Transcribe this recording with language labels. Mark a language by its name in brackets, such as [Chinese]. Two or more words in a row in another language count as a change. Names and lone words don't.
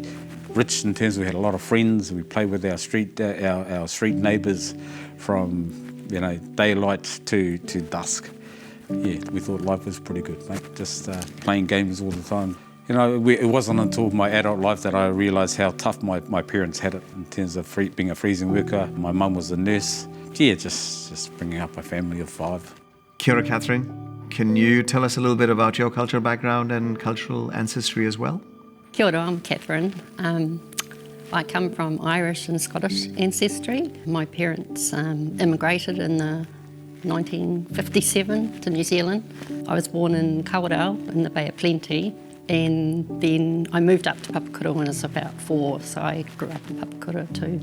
[English] Rich in terms of we had a lot of friends. We played with our street neighbours from daylight to dusk. Yeah, we thought life was pretty good, mate. Just playing games all the time. It wasn't until my adult life that I realised how tough my parents had it in terms of being a freezing worker. My mum was a nurse. Yeah, just bringing up a family of 5. [Māori] Kia ora, Catherine. [English] Can you tell us a little bit about your cultural background and cultural ancestry as well? [Māori] Kia ora, [English] I'm Catherine. I come from Irish and Scottish ancestry. My parents immigrated in 1957 to New Zealand. I was born in Kawerau in the Bay of Plenty, and then I moved up to Papakura when I was about 4, so I grew up in Papakura too.